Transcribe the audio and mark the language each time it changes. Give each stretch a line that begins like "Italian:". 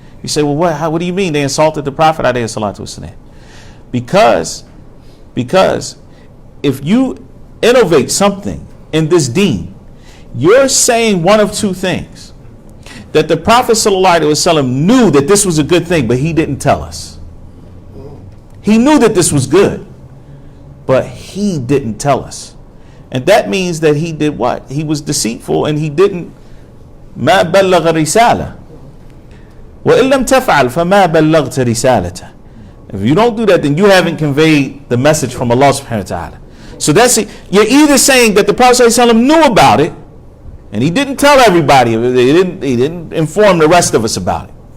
English: You say, well, what do you mean they insulted the Prophet ﷺ? Because if you innovate something in this deen, you're saying one of two things. That the Prophet ﷺ knew that this was a good thing, but he didn't tell us. He knew that this was good, but he didn't tell us. And that means that he did what? He was deceitful, and he didn't.
Arabic: ما بلغ الرسالة وإن لم تفعل فما بلغت رسالته.
English: If you don't do that, then you haven't conveyed the message from Allah subhanahu wa ta'ala. So that's it. You're either saying that the Prophet ﷺ knew about it, and he didn't tell everybody. He didn't inform the rest of us about it.